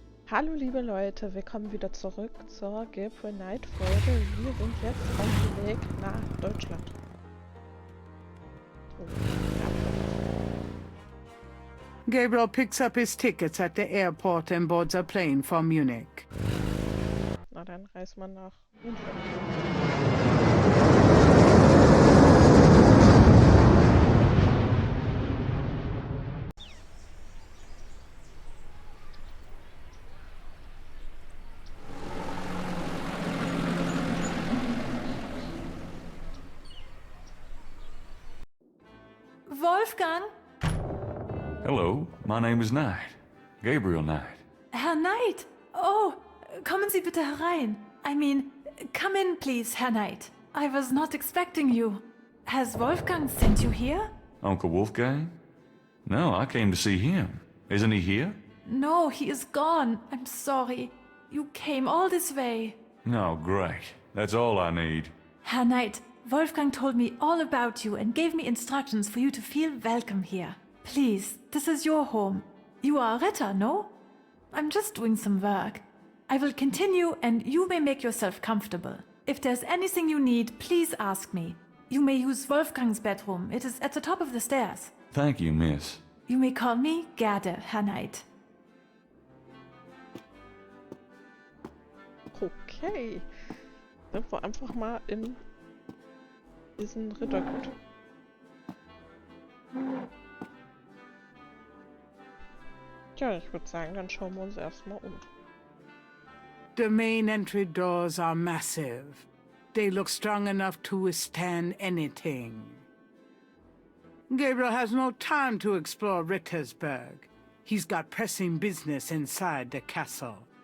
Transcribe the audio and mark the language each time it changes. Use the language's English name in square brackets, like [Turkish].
[German] Hallo liebe Leute, willkommen wieder zurück zur Gabriel Knight Folge. Wir sind jetzt auf dem Weg nach Deutschland. So, [English] Gabriel picks up his tickets at the airport and boards a plane for Munich. [German] na dann reisen wir nach München. Wolfgang? [English] Hello, my name is Knight. Gabriel Knight. [German] Herr Knight! Oh, kommen Sie bitte herein. [English] Come in, please, Herr Knight. I was not expecting you. Has Wolfgang sent you here? Uncle Wolfgang? No, I came to see him. Isn't he here? No, he is gone. I'm sorry. You came all this way. No, great. That's all I need. Herr Knight, Wolfgang told me all about you and gave me instructions for you to feel welcome here. Please, this is your home. You are a Ritter, no? I'm just doing some work. I will continue and you may make yourself comfortable. If there's anything you need, please ask me. You may use Wolfgang's bedroom. It is at the top of the stairs. Thank you, miss. You may call me Gerde, Herr Knight. [German] Okay, sind wir einfach mal in diesen Rittergut. Tja, ich würde sagen, dann schauen wir uns erstmal um. [English] The main entry doors are massive. They look strong enough to withstand anything. Gabriel has no time to explore Rittersberg. He's got pressing business inside the castle.